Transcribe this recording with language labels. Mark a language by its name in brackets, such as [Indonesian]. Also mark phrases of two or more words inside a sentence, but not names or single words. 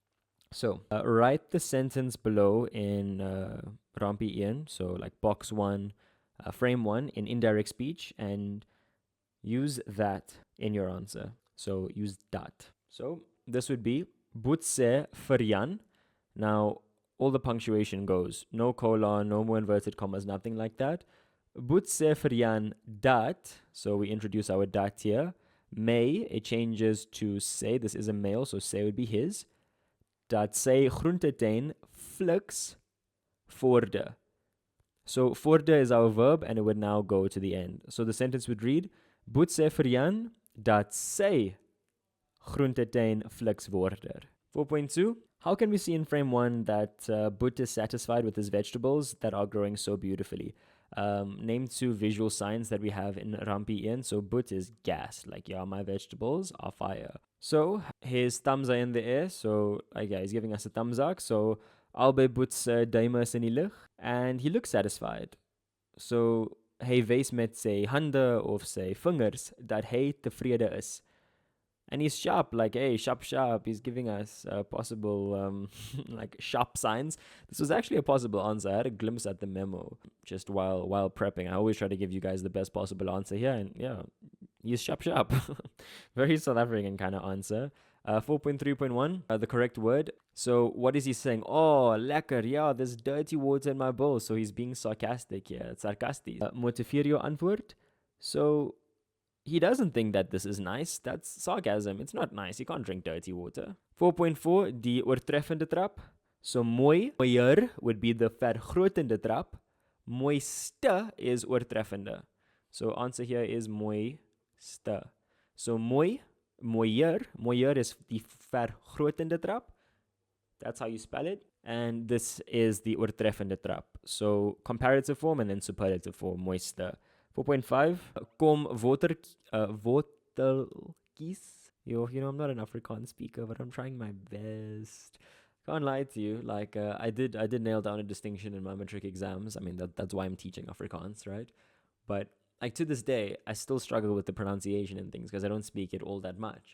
[English] So write the sentence below in Rampie Ian, so like box 1, frame 1 in indirect speech, and use that in your answer. So use dat. So this would be [Afrikaans] Boet sê vir Jan. [English] Now, all the punctuation goes. No colon, no more inverted commas, nothing like that. [Afrikaans] Boet sê vir Jan dat. [English] So we introduce our dat here. May, it changes to say. This is a male, so say would be his. [Afrikaans] Dat sy groentetuin fliks voorde. [English] So voorde is our verb and it would now go to the end. So the sentence would read, [Afrikaans] Boet sê vir Jan dat sy groentetuin fliks voorde. 4.2. [English] How can we see in frame 1 that Boet is satisfied with his vegetables that are growing so beautifully? Name 2 visual signs that we have in Rampie Ian. So Boet is gassed, like, yeah, my vegetables are fire. So his thumbs are in the air, so he's giving us a thumbs up. [Afrikaans] So albei Boet's duime is in die lug, [English] and he looks satisfied. [Afrikaans] So hy wys met sy hande of sy vingers dat hy tevrede is. [English] And he's sharp, like, hey, sharp. He's giving us possible, like, sharp signs. This was actually a possible answer. I had a glimpse at the memo just while prepping. I always try to give you guys the best possible answer here. And, yeah, he's sharp. Very South African kind of answer. 4.3.1, the correct word. So what is he saying? Oh, lekker. Yeah, there's dirty water in my bowl. So he's being sarcastic here. It's sarcastic. [Afrikaans] Motiveer jou antwoord. [English] So he doesn't think that this is nice. That's sarcasm. It's not nice. You can't drink dirty water. 4.4, [Afrikaans] die oortreffende trap. So mooier [English] would be the [Afrikaans] vergrotende trap. Mooiste is oortreffende. [English] So answer here is mooiste. [Afrikaans] So mooier is die vergrotende trap. [English] That's how you spell it. And this is the [Afrikaans] oortreffende trap. [English] So comparative form and then superlative form, mooiste. [Afrikaans] 4.5, kom worteltjies. [English] I'm not an Afrikaans speaker, but I'm trying my best. Can't lie to you. Like, I did nail down a distinction in my matric exams. I mean, that's why I'm teaching Afrikaans, right? But like to this day, I still struggle with the pronunciation and things because I don't speak it all that much.